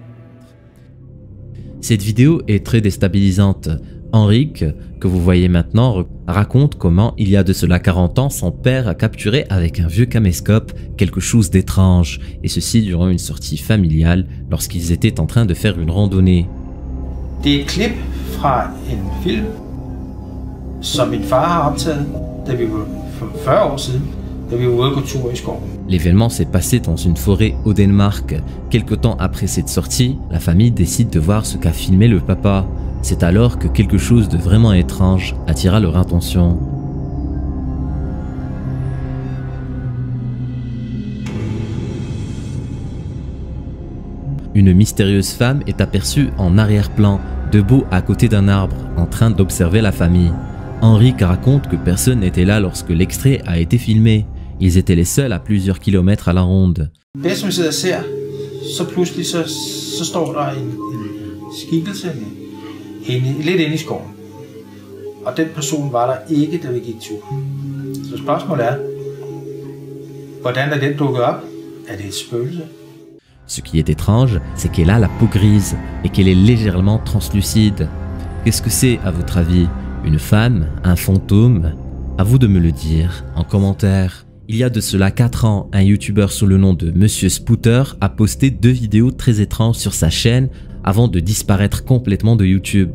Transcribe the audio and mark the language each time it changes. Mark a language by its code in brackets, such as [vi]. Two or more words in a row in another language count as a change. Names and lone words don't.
[fr] Cette vidéo est très déstabilisante. Henrik, que vous voyez maintenant, raconte comment il y a de cela 40 ans, son père a capturé avec un vieux caméscope quelque chose d'étrange, et ceci durant une sortie familiale lorsqu'ils étaient en train de faire une randonnée. [da] Det er et klip fra en film, som min far har optaget, da vi var for 40 år siden, da vi var ude at gå tur i skoven. [fr] L'événement s'est passé dans une forêt au Danemark. Quelque temps après cette sortie, la famille décide de voir ce qu'a filmé le papa. C'est alors que quelque chose de vraiment étrange attira leur attention. Une mystérieuse femme est aperçue en arrière-plan, debout à côté d'un arbre, en train d'observer la famille. Henrik raconte que personne n'était là lorsque l'extrait a été filmé. Ils étaient les seuls à plusieurs kilomètres à la ronde. [da] Det som vi sidder og ser, så pludselig så står der en skikkelse lidt inde i skoven. Og den person var der ikke, da vi gik tur. Så spørgsmålet er, hvordan er den dukket op? Er det et spøgelse? [fr] Ce qui est étrange, c'est qu'elle a la peau grise et qu'elle est légèrement translucide. Qu'est-ce que c'est à votre avis? Une femme? Un fantôme? À vous de me le dire en commentaire. Il y a de cela 4 ans, un youtubeur sous le nom de Monsieur Spooter a posté 2 vidéos très étranges sur sa chaîne avant de disparaître complètement de YouTube.